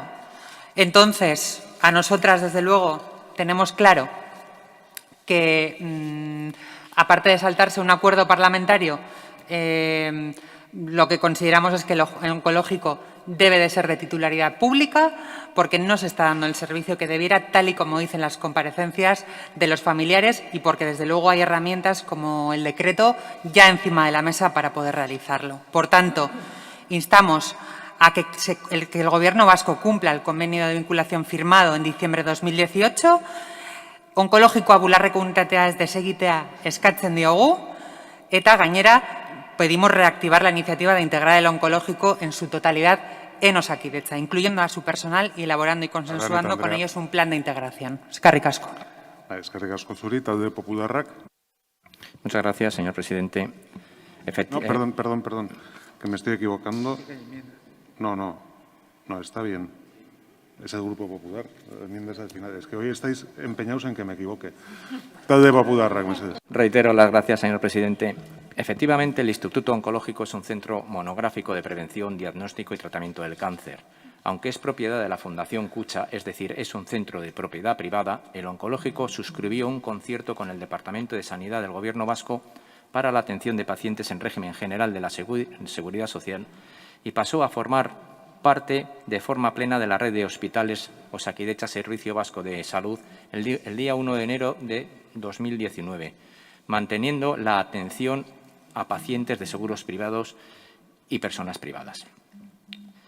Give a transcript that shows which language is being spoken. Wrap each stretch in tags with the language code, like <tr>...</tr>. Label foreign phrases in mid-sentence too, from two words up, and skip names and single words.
<es>Entonces, a nosotras, desde luego, tenemos claro que, aparte de saltarse un acuerdo parlamentario, lo que consideramos es que el oncológico debe de ser de titularidad pública porque no se está dando el servicio que debiera, tal y como dicen las comparecencias de los familiares, y porque, desde luego, hay herramientas como el decreto ya encima de la mesa para poder realizarlo. Por tanto, instamos a que el Gobierno vasco cumpla el convenio de vinculación firmado en diciembre de 2018.</es> <eu>Onkologikoa bularreko unitatea ez desegitea eskatzen diogu, eta gainera</eu> <es>pedimos reactivar la iniciativa de integrar el oncológico en su totalidad en Osakidetza, incluyendo a su personal y elaborando y consensuando con ellos un plan de integración.</es> <eu>Eskerrik asko. Eskerrik asko zuri, talde popularrak.</eu> <es>Muchas gracias, señor presidente. No, perdón, que me estoy equivocando. No, está bien. Es el Grupo Popular, enmiendas al final. Es que hoy estáis empeñados en que me equivoque.</es> <eu>Talde popularrak, mesedez.</eu> <es>Reitero las gracias, señor presidente. Efectivamente, el Instituto Oncológico es un centro monográfico de prevención, diagnóstico y tratamiento del cáncer. Aunque es propiedad de la Fundación Kutxa, es decir, es un centro de propiedad privada, el oncológico suscribió un concierto con el Departamento de Sanidad del Gobierno vasco para la atención de pacientes en régimen general de la Seguridad Social y pasó a formar parte de forma plena de la red de hospitales Osakidetza Servicio Vasco de Salud el día 1 de enero de 2019, manteniendo la atención a pacientes de seguros privados y personas privadas.</es>